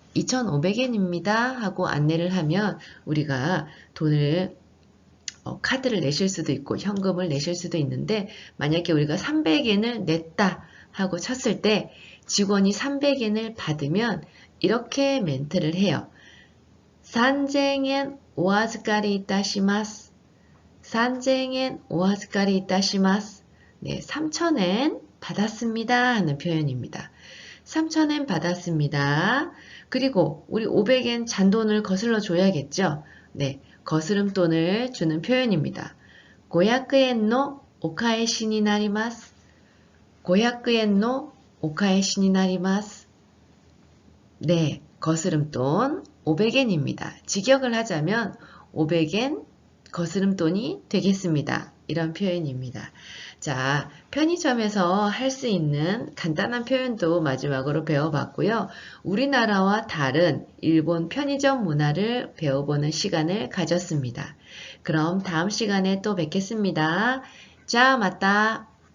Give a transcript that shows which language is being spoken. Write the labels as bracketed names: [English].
[Korean] 2,500엔입니다. 하고 안내를 하면 우리가 돈을 카드를 내실 수도 있고 현금을 내실 수도 있는데 만약에 우리가 300엔을 냈다 하고 쳤을 때 직원이 300엔을 받으면 이렇게 멘트를 해요. [Japanese] 3,000엔お預かりいたします.3,000엔お預かりいたします. [Korean] 네, 3,000엔 받았습니다 하는 표현입니다. 3,000엔 받았습니다. 그리고 우리 500엔 잔돈을 거슬러 줘야겠죠? 네, 거스름돈을 주는 표현입니다. [Japanese] 500엔のお返しになります.500엔のお返しになります. [Korean] 네, 거스름돈 500엔입니다. 직역을 하자면 500엔 거스름돈이 되겠습니다. 이런 표현입니다. 자, 편의점에서 할 수 있는 간단한 표현도 마지막으로 배워봤고요. 우리나라와 다른 일본 편의점 문화를 배워보는 시간을 가졌습니다. 그럼 다음 시간에 또 뵙겠습니다. 자, 맞다.